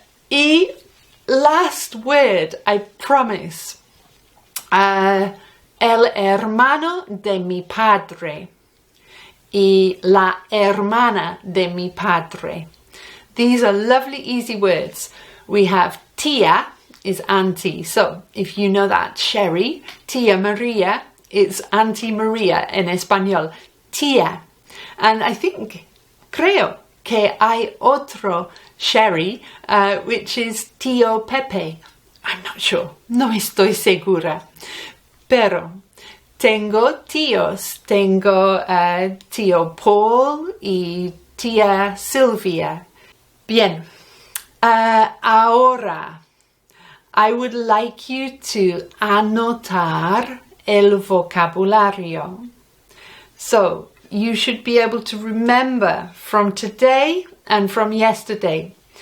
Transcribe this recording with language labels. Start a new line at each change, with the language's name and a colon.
English: Y last word, I promise.
Spanish: El hermano de mi padre y la hermana de mi padre.
English: These are lovely, easy words. We have tía is auntie. So if you know that, Sherry, tía Maria, it's Auntie Maria
Spanish: en español.
English: Tía. And I think,
Spanish: creo que hay otro
English: Sherry, which is tío Pepe. I'm not sure.
Spanish: No estoy segura. Pero tengo tíos. Tengo tío Paul y tía Sylvia. Bien. Ahora,
English: I would like you to
Spanish: anotar el vocabulario.
English: So, you should be able to remember from today and from yesterday.